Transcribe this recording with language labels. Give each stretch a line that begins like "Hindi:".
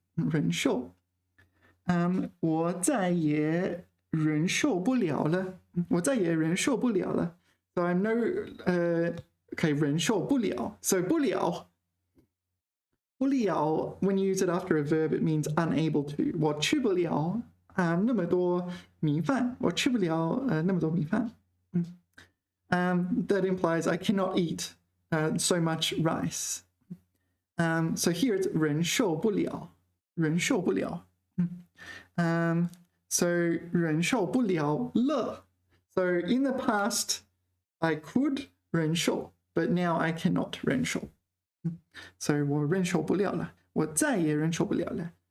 Chinese: 忍受.我再也忍受不了了. 我再也忍受不了了.
English: So I'm no okay, 忍受不了. So 不了, when you use it after a verb, it means unable to. 我去不了.
Chinese: 那么多米饭，我吃不了那么多米饭。
English: That implies I cannot eat so much rice.
Chinese: So here it's 忍受不了，忍受不了。 So 忍受不了了。
English: So in the past, I could 忍受 but now I cannot 忍受。
Chinese: So 我忍受不了了，我再也忍受不了了。